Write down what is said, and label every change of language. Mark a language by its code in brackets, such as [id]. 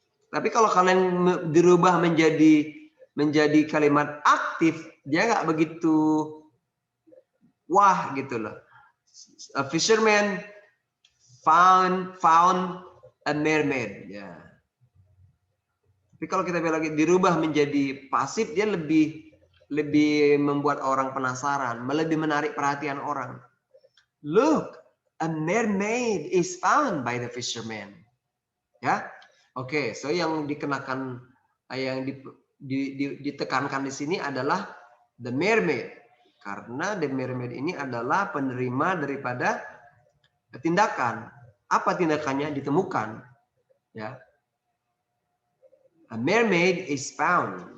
[id] Tapi kalau kalian dirubah menjadi kalimat aktif, dia nggak begitu wah gitu loh. [en] A fisherman found a mermaid. [id] Ya. Tapi kalau kita lagi dirubah menjadi pasif, dia lebih membuat orang penasaran, lebih menarik perhatian orang. [en] Look, a mermaid is found by the fisherman. [id] Ya, oke. So yang dikenakan, yang ditekankan di sini adalah the mermaid, karena the mermaid ini adalah penerima daripada tindakan. Apa tindakannya? Ditemukan. Ya. [en] A mermaid is found.